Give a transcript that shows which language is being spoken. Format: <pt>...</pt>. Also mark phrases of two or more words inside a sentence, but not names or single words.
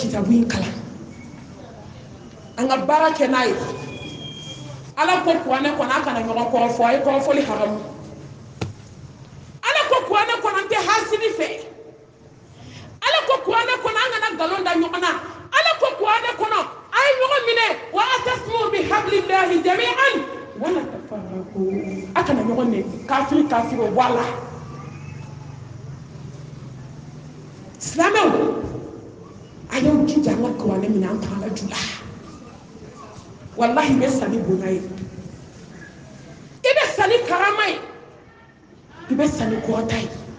<bm>kitabu in kalan an ka baara kɛ n'a ye ala ko kuranɛ kɔnɔ a kana ɲɔgɔn kɔrɔfɔ a ye kɔrɔfɔli haramu ala ko kuranɛ kɔnɔ an tɛ hasidi fɛ ala ko kuranɛ kɔnɔ an kana nkalon da ɲɔgɔn na ala ko kuranɛ kɔnɔ a ye ɲɔgɔn minɛ</bm> <ar>واعتصموا بحبل الله جميعا ولا تفرقوا</ar> <bm>a kana ɲɔgɔn nɛ kafiri o bɔ a la silamɛw a y'aw jija an ka kuranɛ minɛ an t'an la ju la wallahi i bɛ sa ni bonya ye i bɛ sa ni karama ye i bɛ sa ni kɔrɔta ye</bm>